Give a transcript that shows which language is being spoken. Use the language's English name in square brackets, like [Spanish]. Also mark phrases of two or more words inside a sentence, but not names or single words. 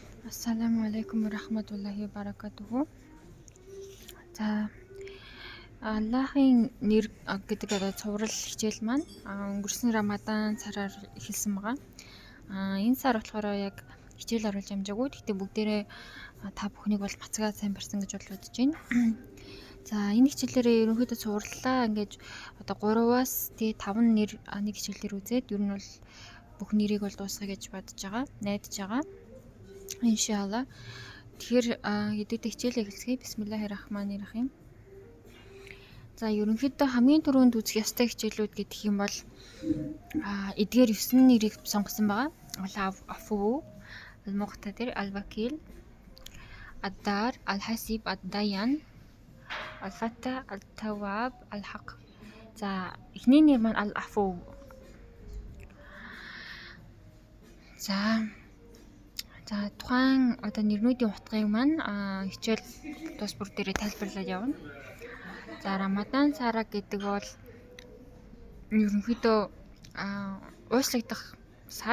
[Arabic] السلام عليكم رحمة الله بركاته. [Mongolian] За Аллахын нэр гэдэг цуврал хичээл маань өнгөрсөн Рамадан сараар эхэлсэн байгаа. Энэ сар болохоор яг хичээл оруулж амжаагүй. Гэхдээ бүгдээрээ та бүхнийг бол мацгаа сайн барьсан гэж бол бодож байна. За энэ хичээлээрээ ерөнхийдөө цувраллаа ингэж 3-аас 5 нэр нэг хичээлээр үзээд ер нь бол бүх нэрийг бол дуусгая гэж бодож байгаа. Найдаж байгаа. Иншалла. Тэгэхээр хэдийдээ хичээлээ эхэлцгээе. Бисмиллахиррахманиррахим. За ерөнхийдөө хамгийн түрүүнд үзэх ёстой хичээлүүд гэдэг юм бол эдгээр 9 нэрийг сонгосон байгаа. Афу, Ал-Муqtadir, Ал-Wakil, Ад-Dar, Ал-Hasib, Ад-Dayan, Ал-Fattah, Al-Tawwab, Al-Haq. За эхний нэр маань Ал-Афу. За тухайн нэрнүүдийн утгыг маань хичээл тус бүр дээрээ тайлбарлаад явна. За Рамадан сара гэдэг бол ерөнхийдөө уушлагдах сар.